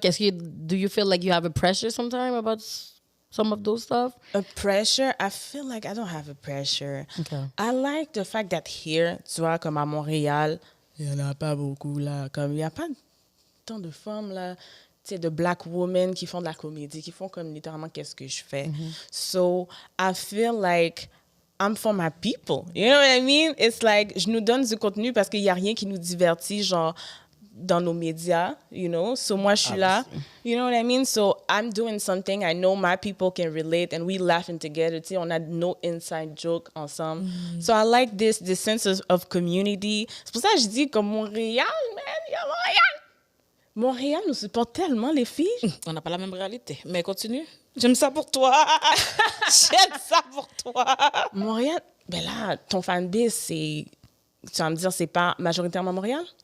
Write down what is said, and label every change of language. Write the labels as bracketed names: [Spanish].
[English] Do you feel like you have a pressure sometime about some of those stuff? A pressure? I feel like I don't have a pressure. Okay. I like the fact that here, [French] tu vois, comme à Montréal, il n'y en a pas beaucoup, là. Comme, il n'y a pas tant de femmes, là, tu sais, de [English] black women [French] qui font de la comédie, qui font comme littéralement qu'est-ce que je fais. [English] So, I feel like I'm for my people. You know what I mean? It's like, [French] je nous donne du contenu parce qu'il n'y a rien qui nous divertit, genre, dans nos médias, [English] you know? So, [French] moi, je suis là. [English] You know what I mean? So, I'm doing something. I know my people can relate and we laughing together. [French] Tu sais, on a [English] no inside joke [French] ensemble. [English] So, I like this sense of community. [French] C'est pour ça que je dis que Montréal, man, il y a Montréal. Montréal nous supporte tellement, les filles. On n'a pas la même réalité. Mais continue. J'aime ça pour toi. J'aime ça pour toi. Montréal, ben là, ton fanbase, c'est... Tu vas me dire, c'est pas majoritairement Montréal?